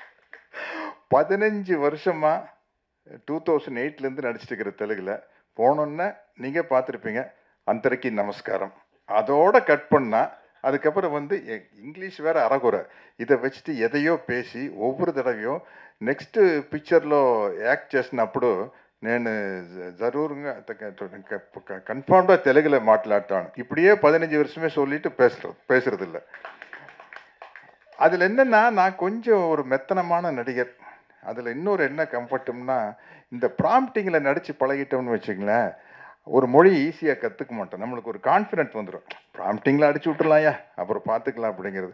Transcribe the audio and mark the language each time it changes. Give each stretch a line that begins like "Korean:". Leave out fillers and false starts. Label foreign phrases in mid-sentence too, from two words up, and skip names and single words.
Tamil: 15 வருஷமா 2008லேருந்து நடிச்சிட்டு இருக்கிற தெலுங்குல போனோன்னே நீங்கள் பார்த்துருப்பீங்க அந்தரைக்கு நமஸ்காரம், அதோட கட் பண்ணா அதுக்கப்புறம் வந்து இங்கிலீஷ் வேற அறகுறை, இதை வச்சுட்டு எதையோ பேசி ஒவ்வொரு தடவையும்
Telugu: నెక్స్ట్ పిక్చర్లో యాక్ట్ చేసినప్పుడు నేను జరూరుగా కన్ఫామ్గా తెలుగులో మాట్లాడతాను.
Tamil: இப்படியே 15 வருஷமே சொல்லிட்டு பேசுறது இல்லை. அதில் என்னென்னா நான் கொஞ்சம் ஒரு மெத்தனமான நடிகர். அதில் இன்னொரு என்ன கம்ஃபர்ட்டும்னா, இந்த ப்ராம்ப்டிங்கில் நடித்து பழகிட்டோம்னு வச்சுங்களேன், ஒரு மொழி ஈஸியாக கற்றுக்க மாட்டோம். நம்மளுக்கு ஒரு கான்ஃபிடென்ட் வந்துடும். ப்ராம்ப்டிங்கில் அடிச்சு விட்டுலாம்யா அப்புறம் பார்த்துக்கலாம் அப்படிங்கிறது.